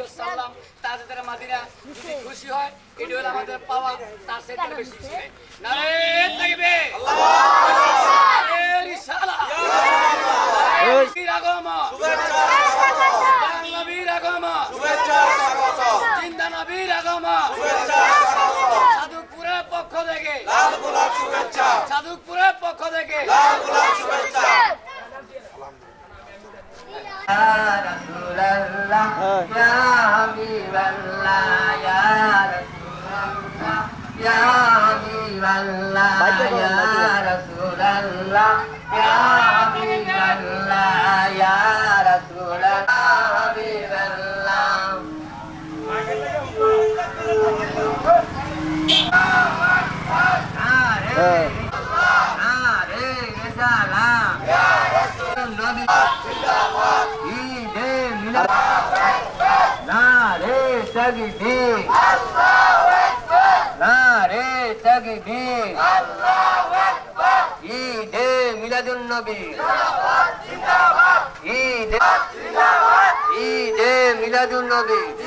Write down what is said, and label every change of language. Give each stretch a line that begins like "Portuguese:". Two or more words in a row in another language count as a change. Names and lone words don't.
Bangla: ওয়াসাল্লাম তাজদার মদিনা যদি খুশি হয় এটি হলো আমাদের পাওয়া তার চেয়ে বেশি কিছু নেই
Arabic: نعرة تكبير الله أكبر
Bangla: রিসালাত নবীর আগমন শুভেচ্ছা স্বাগত নবীর আগমন শুভেচ্ছা স্বাগত জিন্দা নবীর আগমন শুভেচ্ছা স্বাগত সাধুপুরের পক্ষ থেকে লাল গোলাপ শুভেচ্ছা সাধুপুরের পক্ষ থেকে লাল গোলাপ শুভেচ্ছা
Arabic: يا رسول الله، يا حبيب الله، يا رسول الله، يا حبيب الله، يا رسول الله، يا حبيب الله، يا رسول الله، حبيب الله. Salam. يا رسول الله. Zindabad. عيد ميلاد. نعرة تكبير نعرة تكبير عيد ميلاد النبي عيد ميلاد النبي ঈদে মিলাদুন নবী